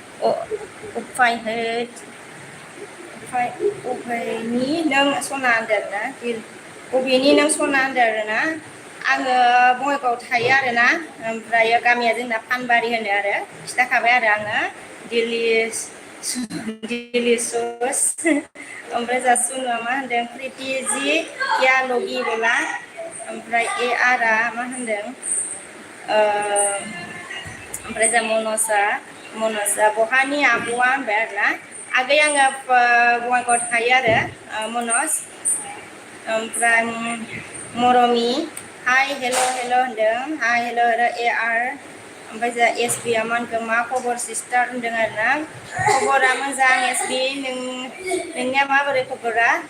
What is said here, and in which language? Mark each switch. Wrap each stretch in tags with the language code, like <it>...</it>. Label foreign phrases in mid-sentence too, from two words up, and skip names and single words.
<brx>अफायनि नों सना होनदों आरोना बबेनि नों सना होनदों आरोना आङो बङाइगावआव थायो आरोना ओमफ्राय गामिया जोंना फानबारि होनो आरो खिथाखाबाय आरो आङो दिल्ली सस ओमफ्राय जा सुनुआ मा होनदों प्रिटि जि</brx> <hi>क्या लगी</hi> <brx>बोला ओमफ्राय ए आरआ मा होनदों ओमफ्राय जा मनसा बहानि आब'आ होनबाय आरोना आगै आङो बङाइगावआव थायो आरो मनज ओमफ्राय मरमि</brx> <en>hi hello'</en> <brx>होनदों</brx> <en>hi hello'</en> <brx>ए आर ओमफ्राय जोंहा एस बि आ मा होनखो मा खबर सिस्टार होनदों आरोना खबरा मोजां एस बि नोंनिया माबोरै खबरा</brx>